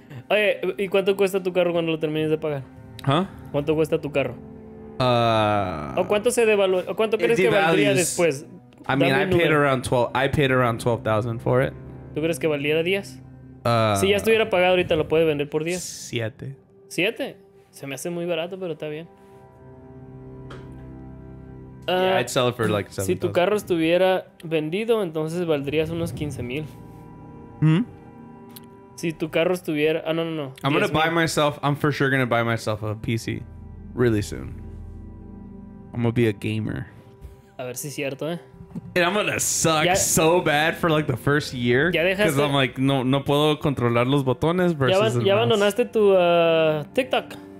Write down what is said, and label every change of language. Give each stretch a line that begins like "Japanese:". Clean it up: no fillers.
Spanish: Oye, ¿y cuánto cuesta tu carro cuando lo termines de pagar? Huh? ¿Cuánto cuesta tu carro? ¿O cuánto se devalúa? ¿O cuánto crees que valdría después?
English: I mean, I paid around 12,000 for it.
Spanish: ¿Tú crees que valiera 10? Si ya estuviera pagado ahorita, ¿lo puede vender por 10? 7. ¿7? Se me hace muy barato, pero está bien.
English: Yeah, I'd sell it for like 7,000.
Spanish: Si tu carro estuviera vendido, entonces valdrías unos 15,000. Si tu carro estuviera... no.
English: I'm for sure gonna buy myself a PC really soon. I'm gonna be a gamer.
Spanish: A ver si es cierto, ¿eh?
English: And I'm gonna suck so bad for like the first year. Because I'm like,
Spanish: no puedo controlar los botones versus ¿Ya abandonaste tu TikTok?